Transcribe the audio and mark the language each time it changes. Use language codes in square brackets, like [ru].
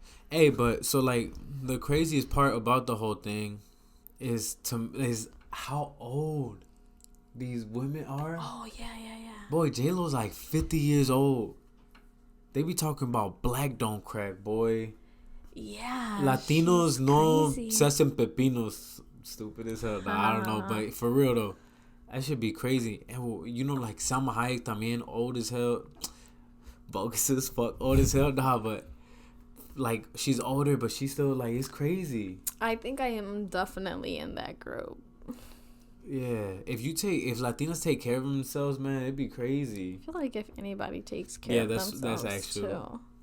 [en] Hey, but so like the craziest part about the whole thing is how old these women are. Oh yeah. Boy, J-Lo's like 50 years old. They be talking about black don't crack, boy. Yeah. [es] Latinos no se hacen pepinos. [en] Stupid as hell. Nah, I don't know, but for real though, that should be crazy. And you know, like Salma Hayek también old as hell. Bogus as fuck, old as hell. Nah, but like she's older, but she's still like, it's crazy. I think I am definitely in that group. Yeah, if Latinas take care of themselves, man, it'd be crazy. I feel like if anybody takes care of themselves, that's actually too.